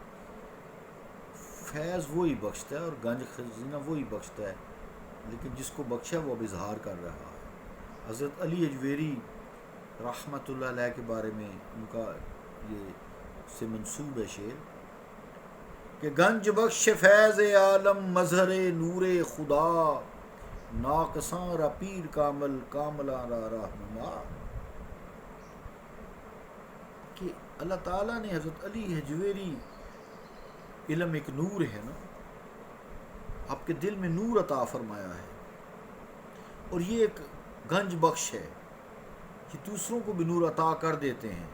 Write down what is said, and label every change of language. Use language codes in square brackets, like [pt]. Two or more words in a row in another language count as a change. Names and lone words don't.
[ur] فیض وہی بخشتا ہے اور گنج خزینہ وہی بخشتا ہے، لیکن جس کو بخشا وہ اب اظہار کر رہا ہے. حضرت علی اجویری رحمۃ اللہ علیہ کے بارے میں ان کا یہ سے منسوب ہے شعر کہ [fa] گنج بخش فیض عالم مظہر نور خدا، ناقصاں را پیر کامل کاملاں را رہنما. [ur] کہ اللہ تعالیٰ نے حضرت علی حجویری، علم ایک نور ہے نا، آپ کے دل میں نور عطا فرمایا ہے، اور یہ ایک گنج بخش ہے کہ دوسروں کو بھی نور عطا کر دیتے ہیں.